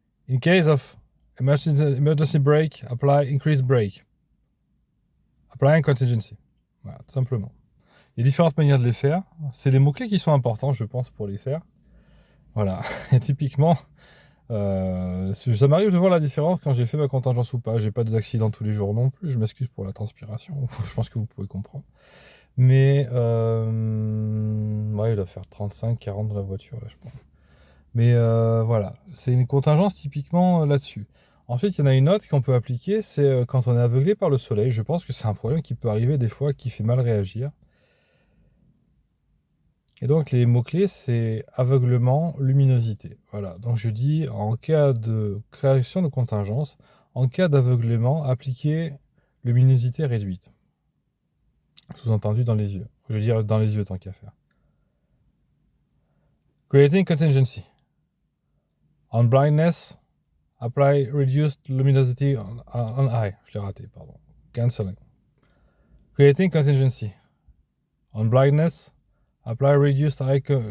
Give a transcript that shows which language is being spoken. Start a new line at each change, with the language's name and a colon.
English: In case of emergency brake, apply increase brake. Applying contingency.
French: Voilà, tout simplement. Il y a différentes manières de les faire. C'est les mots-clés qui sont importants, je pense, pour les faire. Voilà. Et typiquement, ça m'arrive de voir la différence quand j'ai fait ma contingence ou pas. J'ai pas des accidents tous les jours non plus. Je m'excuse pour la transpiration. Je pense que vous pouvez comprendre. Mais ouais, il doit faire 35-40 dans la voiture, là, je pense. Mais voilà, c'est une contingence typiquement là-dessus. Ensuite, il y en a une autre qu'on peut appliquer, c'est quand on est aveuglé par le soleil. Je pense que c'est un problème qui peut arriver des fois, qui fait mal réagir. Et donc, les mots-clés, c'est aveuglement, luminosité. Voilà, donc je dis, en cas de création de contingence, en cas d'aveuglement, appliquez luminosité réduite. Sous-entendu dans les yeux. Je veux dire dans les yeux tant qu'à faire.
English: Creating contingency. On blindness, apply reduced luminosity on eye.
French: Je l'ai raté, pardon.
English: Canceling. Creating contingency. On blindness, apply reduced eye...